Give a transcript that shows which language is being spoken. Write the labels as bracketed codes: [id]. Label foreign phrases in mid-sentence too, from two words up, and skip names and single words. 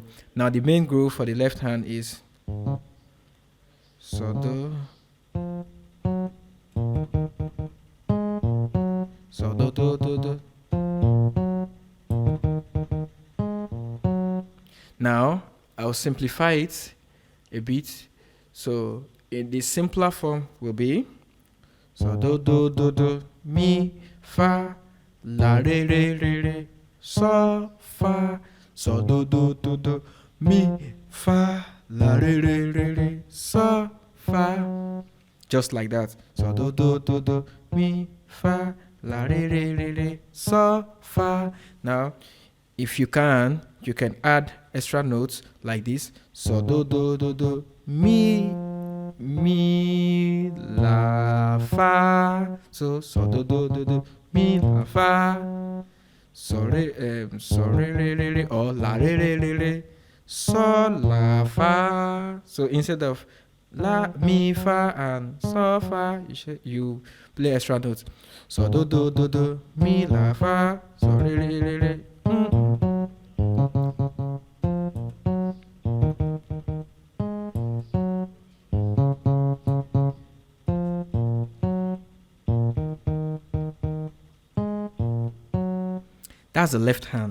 [en] So now the main groove for the left hand is so do, so do do do do. Now I'll simplify it a bit. So in the simpler form will be so do do do do, mi fa la re re re re, so fa, so do do do do, mi fa la re re re re, so fa, just like that. So do do do do, mi fa la re re re re, so fa. Now if you can add extra notes like this. So do do do do, mi la fa. So do do do do, mi la fa. So re re re, or la re re re re, so la fa. So instead of la, mi, fa, and so fa, you play extra notes. So do do do do, mi la fa. So re re re re. That's the left hand.